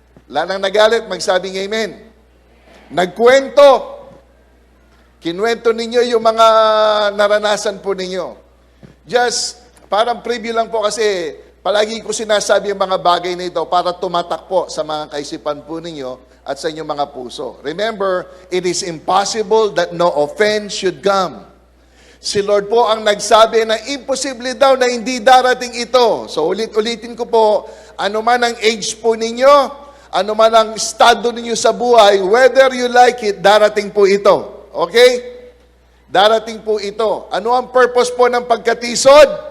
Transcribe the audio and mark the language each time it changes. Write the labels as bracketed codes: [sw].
[tl] Lanang nagalit, magsabing amen. Nagkwento. Kinwento ninyo yung mga naranasan po ninyo. Just, parang preview lang po kasi palagi ko sinasabi yung mga bagay na ito para tumatak po sa mga kaisipan po ninyo at sa inyong mga puso. [en] Remember, it is impossible that no offense should come. [tl] Si Lord po ang nagsabi na imposible daw na hindi darating ito. So ulit-ulitin ko po, ano man ang age po ninyo, ano man ang estado ninyo sa buhay, [en] whether you like it, [tl] darating po ito. Okay? Darating po ito. Ano ang purpose po ng pagkatisod?